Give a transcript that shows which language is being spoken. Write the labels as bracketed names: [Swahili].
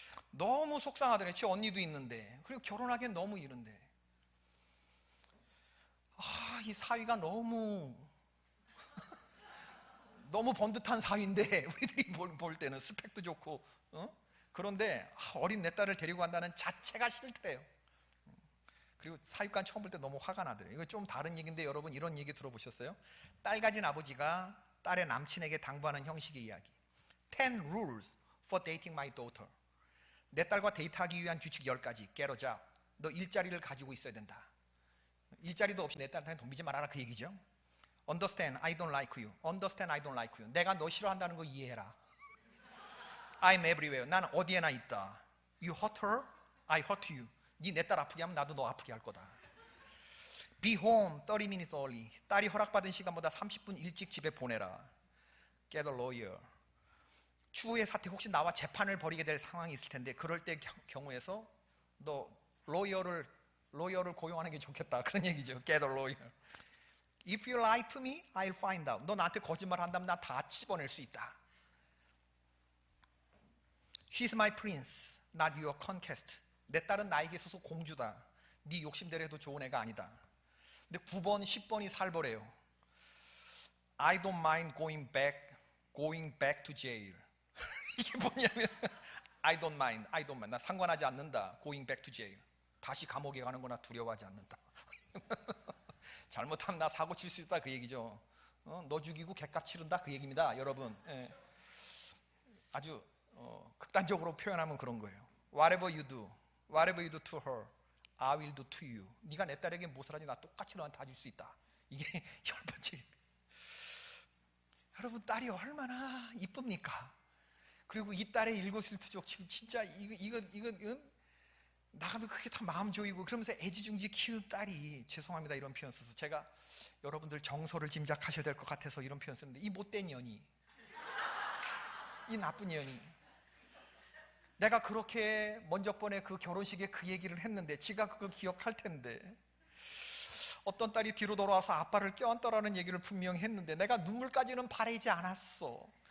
[Korean] 너무 속상하더래요. 제 언니도 있는데, 그리고 결혼하기엔 너무 이른데, 이 사위가 너무 번듯한 사위인데, 우리들이 볼 때는 스펙도 좋고, 그런데 어린 내 딸을 데리고 간다는 자체가 싫더래요. 그리고 사육관 처음 볼 때 너무 화가 나더래요. 이거 좀 다른 얘기인데, 여러분 이런 얘기 들어보셨어요? 딸 가진 아버지가 딸의 남친에게 당부하는 형식의 이야기. [English] 10 rules for dating my daughter. [Korean] 내 딸과 데이트하기 위한 규칙 10가지. [English] Get a job. [Korean] 너 일자리를 가지고 있어야 된다. 일자리도 없이 내 딸한테 돈 빌지 말아라, 그 얘기죠. [English] Understand, I don't like you. Understand, I don't like you. [Korean] 내가 너 싫어한다는 거 이해해라. [English] I'm everywhere. [Korean] 난 어디에나 있다. [English] You hurt her, I hurt you. [Korean] 네 내 딸 아프게 하면 나도 너 아프게 할 거다. [English] Be home 30 minutes early. [Korean] 딸이 허락받은 시간보다 30분 일찍 집에 보내라. [English] Get a lawyer. [Korean] 추후의 사태, 혹시 나와 재판을 벌이게 될 상황이 있을 텐데, 그럴 때 경우에서 너 로이어를 고용하는 게 좋겠다, 그런 얘기죠. [English] Get a lawyer. If you lie to me, I'll find out. [Korean] 너 나한테 거짓말 한다면 나 다 찝어낼 수 있다. [English] She's my prince, not your conquest. [Korean] 내 딸은 나에게 있어서 공주다. 네 욕심대로 해도 좋은 애가 아니다. 근데 9번, 10번이 살벌해요. [English] I don't mind going back to jail. [Korean] 이게 뭐냐면 [English] I don't mind. [Korean] 나 상관하지 않는다. [English] Going back to jail. [Korean] 다시 감옥에 가는 거나 두려워하지 않는다. 잘못하면 나 사고 칠 수 있다, 그 얘기죠. 너 죽이고 객값 치른다, 그 얘기입니다, 여러분. 아주 극단적으로 표현하면 그런 거예요. [English] Whatever you do to her, I will do to you. [Korean] 네가 내 딸에게 무엇을 하지 나 똑같이 너한테 다 줄 수 있다. 이게 10번째. 여러분, 딸이 얼마나 이쁩니까? 그리고 이 딸의 일거수일투족, 지금 진짜 이건 나가면 그게 다 마음 조이고, 그러면서 애지중지 키운 딸이, 죄송합니다 이런 표현 써서, 제가 여러분들 정서를 짐작하셔야 될 것 같아서 이런 표현 쓰는데, 이 못된 년이, 이 나쁜 년이, 내가 그렇게 먼저 번에 그 결혼식에 그 얘기를 했는데 지가 그걸 기억할 텐데, 어떤 딸이 뒤로 돌아와서 아빠를 껴안더라는 얘기를 분명히 했는데 내가 눈물까지는 바라지 않았어.